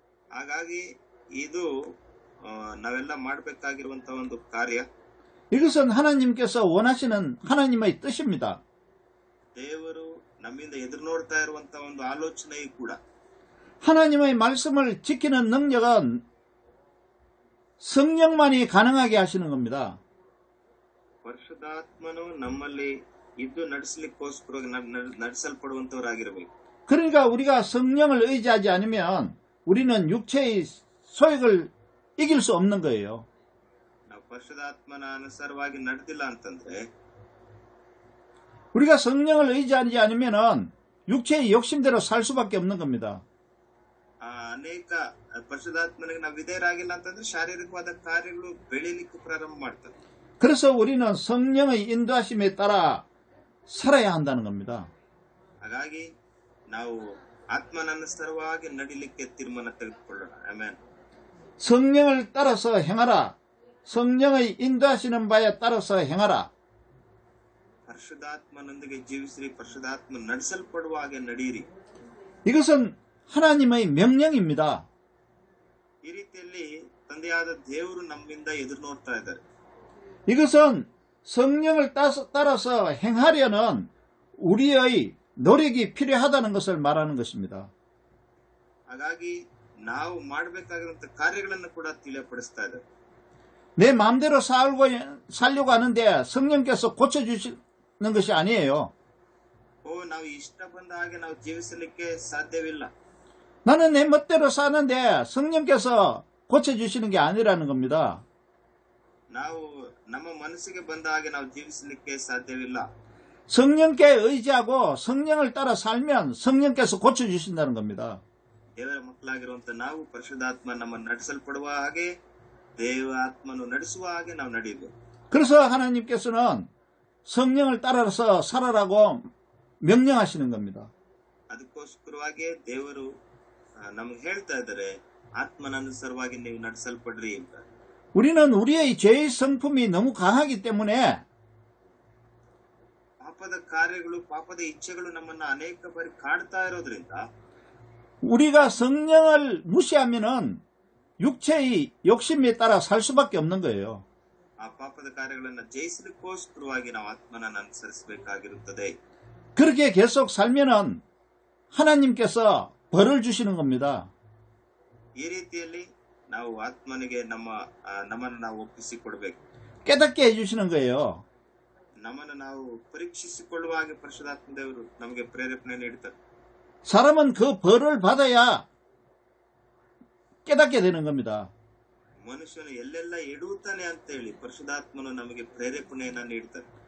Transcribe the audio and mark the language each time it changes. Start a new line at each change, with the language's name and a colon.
Kannada: ಹಾಗಾಗಿ ಇದು ನಾವೆಲ್ಲ ಮಾಡಬೇಕಾಗಿರುವಂತ ಒಂದು ಕಾರ್ಯ.
Korean: 이것은 하나님께서 원하시는 하나님의 뜻입니다.
Kannada: ದೇವರು ನಮ್ಮಿಂದ ಎದುರು ನೋಡ್ತಾ ಇರುವಂತ ಒಂದು ಆಲೋಚನೆಯೂ ಕೂಡ.
Korean: 하나님의 말씀을 지키는 능력은 성령만이 가능하게 하시는 겁니다.
Kannada: ಪರಿಶುದ್ಧಾತ್ಮನು ನಮ್ಮಲ್ಲಿ ಇದ್ದು ನಡೆಸಲಿಕ್ಕೋಸ್ಕರ ನಡೆಸಲ್ಪಡುವಂತವರಾಗಿರಬೇಕು.
Korean: 그러니까 우리가 성령을 의지하지 않으면 우리는 육체의 소욕을 이길 수 없는 거예요.
Kannada: ನಾವು ಪರಿಶುದ್ಧಾತ್ಮನ ಅನುಸಾರವಾಗಿ ನಡೆದಿಲ್ಲ ಅಂತಂದ್ರೆ,
Korean: 우리가 성령을 의지하지 않으면 육체의 욕심대로 살 수밖에 없는 겁니다.
Kannada: ಅನೇಕ ಪರಿಶುದ್ಧಾತ್ಮನಿಗೆ ನಾವು ವಿಧೇಯರಾಗಿಲ್ಲ ಅಂತಂದ್ರೆ ಶಾರೀರಿಕವಾದ ಕಾರ್ಯಗಳು ಬೆಳೀಲಿಕ್ಕೆ ಪ್ರಾರಂಭ ಮಾಡ್ತಾರೆ.
Korean: 그래서 우리는 성령의 인도하심에 따라 살아야 한다는 겁니다.
Kannada: ಹಾಗಾಗಿ ನಾವು ಆತ್ಮನನುಸಾರವಾಗಿ ನಡಿಲಿಕ್ಕೆ ತೀರ್ಮಾನ ತೆಗೆದುಕೊಳ್ಳೋಣ. ಆಮೆನ್.
Korean: 성령을 따라서 행하라. 성령의 인도하시는 바에 따라서 행하라.
Kannada: ಪರಿಶುದ್ಧಾತ್ಮನೊಂದಿಗೆ ಜೀವಿಸಿರಿ, ಪರಿಶುದ್ಧಾತ್ಮ ನಡೆಸಲ್ಪಡುವ ಹಾಗೆ ನಡೆಯಿರಿ.
Korean: 이것은 하나님의 명령입니다.
Kannada: ಈ ರೀತಿಯಲ್ಲಿ ತಂದೆಯಾದ ದೇವರು ನಮ್ಮಿಂದ ಎದುರು ನೋಡ್ತಾ ಇದ್ದಾರೆ.
Korean: 이것은 성령을 따라서 행하려는 우리의 노력이 필요하다는 것을 말하는 것입니다.
Kannada: ಹಾಗಾಗಿ ನಾವು ಮಾಡಬೇಕಾಗಿರುವಂತಹ ಕಾರ್ಯಗಳನ್ನು ಕೂಡ ತಿಳಿಯಪಡಿಸ್ತಾ ಇದ್ದಾರೆ.
Korean: 내 마음대로 살려고 하는데 성령께서 고쳐주시는 것이 아니에요.
Kannada: ನಾವು ಇಷ್ಟ ಬಂದ ಹಾಗೆ ನಾವು ಜೀವಿಸಲಿಕ್ಕೆ ಸಾಧ್ಯವಿಲ್ಲ.
Korean: 나는 내 멋대로 사는데 성령께서 고쳐주시는 게 아니라는 겁니다.
Kannada: ನಾವು ನಮ್ಮ ಮನಸ್ಸಿಗೆ ಬಂದ ಹಾಗೆ ನಾವು ಜೀವಿಸಲಿಕ್ಕೆ ಸಾಧ್ಯವಿಲ್ಲ.
Korean: 성령께 의지하고 성령을 따라 살면 성령께서 고쳐주신다는 겁니다.
Kannada: ದೇವರ ಮಕ್ಕಳಾಗಿರುವಂತ ನಾವು ಪರಿಶುದ್ಧಾತ್ಮ ನಮ್ಮನ್ನು ನಡೆಸಲ್ಪಡುವ ಹಾಗೆ, ದೇವಾತ್ಮನು ನಡೆಸುವ ಹಾಗೆ ನಾವು ನಡೆಯಬೇಕು.
Korean: 그래서 하나님께서는 성령을 따라서 살아라고 명령하시는 겁니다.
Kannada: ಅದಕ್ಕೋಸ್ಕರವಾಗಿ ದೇವರು ನಮಗೆ ಹೇಳ್ತಾ ಇದ್ದಾರೆ, ಆತ್ಮನನುಸಾರವಾಗಿ ನೀವು ನಡೆಸಲ್ಪಡ್ರಿ ಅಂತ.
Korean: 우리는 우리의 죄의 성품이 너무 강하기 때문에
Kannada: ಪಾಪದ ಕಾರ್ಯಗಳು, ಪಾಪದ ಇಚ್ಛೆಗಳು ನಮ್ಮನ್ನ ಅನೇಕ ಬಾರಿ ಕಾಡ್ತಾ ಇರೋದ್ರಿಂದ
Korean: 우리가 성령을 무시하면은 육체의 욕심에 따라 살 수밖에 없는 거예요.
Kannada: ಆ ಪಾಪದ ಕಾರ್ಯಗಳನ್ನ ಜಯಿಸಲಿಕ್ಕೋಸ್ಕರವಾಗಿ ನಾವು ಆತ್ಮನನ್ನು ಅನುಸರಿಸಬೇಕಾಗಿರುತ್ತದೆ.
Korean: 그렇게 계속 살면은 하나님께서 벌을 주시는 겁니다.
Kannada: ಈ ರೀತಿಯಲ್ಲಿ ನಾವು ಆತ್ಮನಿಗೆ ನಮ್ಮನ್ನು ನಾವು ಒಪ್ಪಿಸಿಕೊಡ್ಬೇಕು.
Korean: 깨닫게 해주시는 거예요.
Kannada: ನಮ್ಮನ್ನು ನಾವು ಪರೀಕ್ಷಿಸಿಕೊಳ್ಳುವ ಹಾಗೆ ಪರಿಶುದ್ಧಾತ್ಮ ದೇವರು ನಮಗೆ ಪ್ರೇರೇಪಣೆ ನೀಡುತ್ತಾರೆ.
Korean: 사람은 그 벌을 받아야 깨닫게 되는 겁니다.
Kannada: ಮನುಷ್ಯನು ಎಲ್ಲೆಲ್ಲ ಎಡುತ್ತಾನೆ ಅಂತ ಹೇಳಿ ಪರಿಶುದ್ಧಾತ್ಮನು ನಮಗೆ ಪ್ರೇರೇಪಣೆಯನ್ನ ನೀಡುತ್ತಾರೆ.